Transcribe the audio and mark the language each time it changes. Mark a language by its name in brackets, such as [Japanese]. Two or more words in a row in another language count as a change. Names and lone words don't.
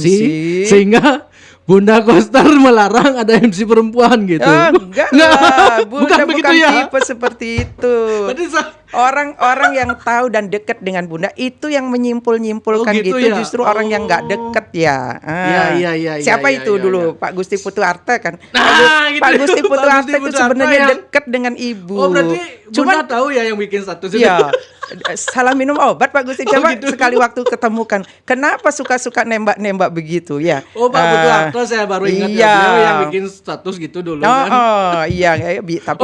[Indonesian] Sehingga Bunda Koster melarang ada MC perempuan gitu. Enggak lah, Bunda bukan ya? tipe seperti itu. Orang-orang yang tahu dan dekat dengan Bunda itu yang menyimpul-nyimpulkan gitu ya? Justru orang yang nggak dekat ya. Siapa itu dulu? Pak Gusti Putu Arte kan. Pak Gusti Putu Arte itu sebenarnya dekat dengan ibu. Oh berarti Bunda tahu ya yang bikin status itu? Iya. Salah minum obat Pak Gusti, coba sekali waktu ketemukan. Kenapa suka-suka nembak-nembak begitu ya? Oh Pak Putu Arte saya baru ingat ya, beliau yang bikin status gitu dulu kan. Tapi